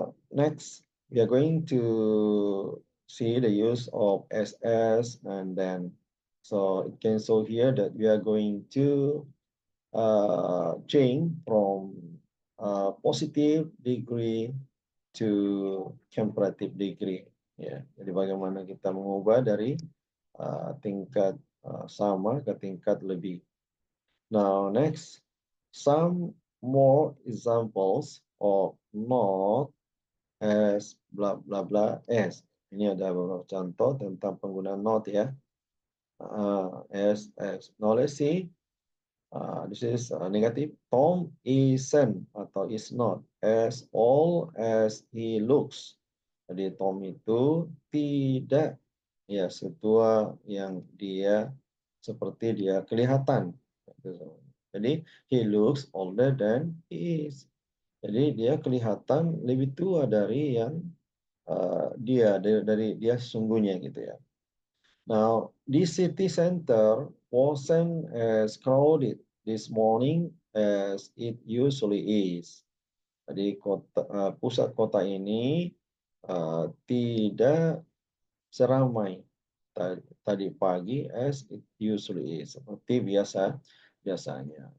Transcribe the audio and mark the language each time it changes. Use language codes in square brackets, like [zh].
[en] Next, we are going to see the use of SS and then. So it can show here that we are going to change from positive degree to comparative degree. [id] Ya, jadi bagaimana kita mengubah dari tingkat sama ke tingkat lebih. [en] Now next, some more examples of not as bla bla bla as. [id] Ini ada beberapa contoh tentang penggunaan not ya. [en] As. Now let's see. This is negative. Tom isn't atau is not as old as he looks. [id] Jadi Tom itu tidak ya setua yang dia seperti dia kelihatan. [en] Jadi he looks older than he is. [id] Jadi dia kelihatan lebih tua dari yang dari dia sesungguhnya gitu ya. [en] Now, this city center wasn't as crowded this morning as it usually is. [id] Jadi pusat kota ini tidak seramai tadi pagi [en] as it usually is, [id] seperti biasanya.